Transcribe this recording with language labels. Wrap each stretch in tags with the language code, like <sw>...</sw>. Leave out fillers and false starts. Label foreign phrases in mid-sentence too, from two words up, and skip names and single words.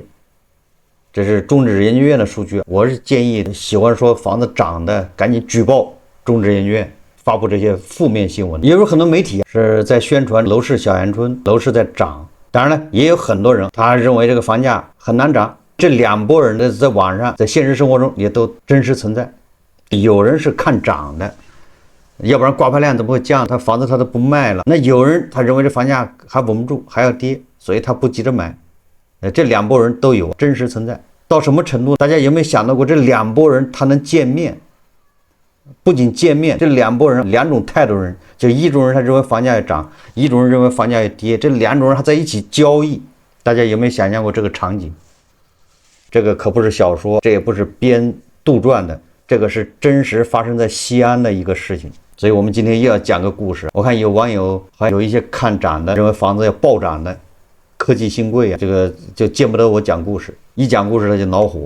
<zh>這是中指研究院的數據，我是建議喜歡說房子漲的趕緊舉報中指研究院，發布這些負面新聞。也有很多媒體是在宣傳樓市小陽春，樓市在漲。當然了，也有很多人他認為這個房價很難漲。這兩撥人的在網上在現實生活中也都真實存在。有人是看漲的，要不然掛牌量都不會降，他房子他都不賣了。那有人他認為這房價還穩不住，還要跌，所以他不急着買。這2撥人都有真實存在。到什麼程度？大家有没有想到过，这2拨人他能见面？不仅见面，这2拨人2种态度人，就一种人他認為房價要漲，一種人認為房價要跌，這2種人還在一起交易。大家有沒有想象過這個場景？這個可不是小說，這也不是編杜撰的，這個是真實發生在西安的一個事情。所以我們今天又要講個故事。我看有網友還有一些看漲的，認為房子要暴漲的，科技新貴啊，這個就見不得我講故事，一講故事他就惱火。</zh>